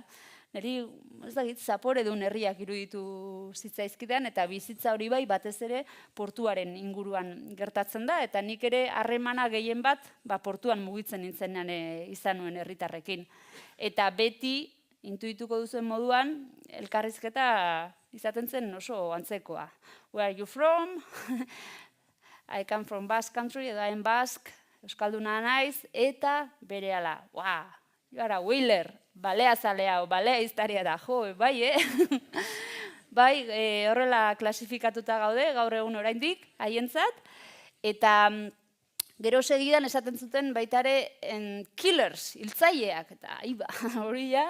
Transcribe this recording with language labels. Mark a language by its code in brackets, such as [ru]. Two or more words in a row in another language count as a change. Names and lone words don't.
[eu] Neri, ez dakit, zapore duen herriak iruditu zitzaizkidean, eta bizitza hori bai batez ere portuaren inguruan gertatzen da, eta nik ere harremana gehien bat portuan mugitzen nintzenean izan nuen herritarrekin. Eta beti, intuituko duzuen moduan, elkarrizketa izaten zen oso antzekoa. [en] Where are you from? I come from Basque Country, edo I'm Basque, [eu] euskalduna naiz, eta berehala, [en] you are a whaler, [eu] balea zalea, balea iztaria da, bai, bai, horrela klasifikatuta gaude, gaur egun oraindik, haientzat, eta gero segidan esaten zuten baita ere killers, hiltzaileak, eta iba, hori ja.